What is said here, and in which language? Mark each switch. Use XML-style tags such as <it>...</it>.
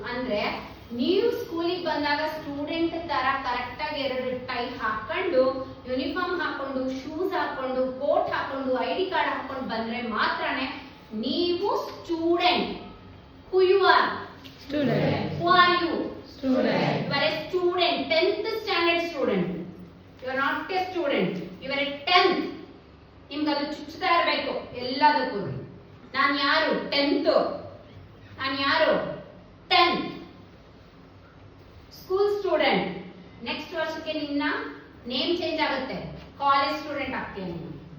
<kn>ಅಂದ್ರೆ ನೀವು ಸ್ಕೂಲಿಗೆ ಬಂದಾಗ ಸ್ಟೂಡೆಂಟ್ ತರ ಕರೆಕ್ಟ್ ಆಗಿ 2 ಟೈ ಹಾಕೊಂಡು, ಯೂನಿಫಾರ್ಮ್ ಹಾಕೊಂಡು, ಶೂಸ್ ಹಾಕೊಂಡು, ಕೋಟ್ ಹಾಕೊಂಡು, ID ಕಾರ್ಡ್ ಹಾಕೊಂಡು ಬಂದ್ರೆ ಮಾತ್ರನೇ ನೀವು student.</kn> <en>Who you are? Student. Who are you? Student. You are a student, 10th standard student. You are not a student. You are a 10th.</en> <kn>ನಿಮ್ಗೆ ಅದು ಚುಚ್ಚುತ್ತಾ ಇರಬೇಕು ಎಲ್ಲದಕ್ಕೂ. ನಾನು ಯಾರು? 10th. ನಾನು ಯಾರು? 10th. School student. ನೆಕ್ಸ್ಟ್ ವರ್ಷಕ್ಕೆ ನಿನ್ನ ನೇಮ್ ಚೇಂಜ್ ಆಗುತ್ತೆ, ಕಾಲೇಜ್ ಸ್ಟೂಡೆಂಟ್ ಆಗ್ತೀಯ ನೀನು.</kn>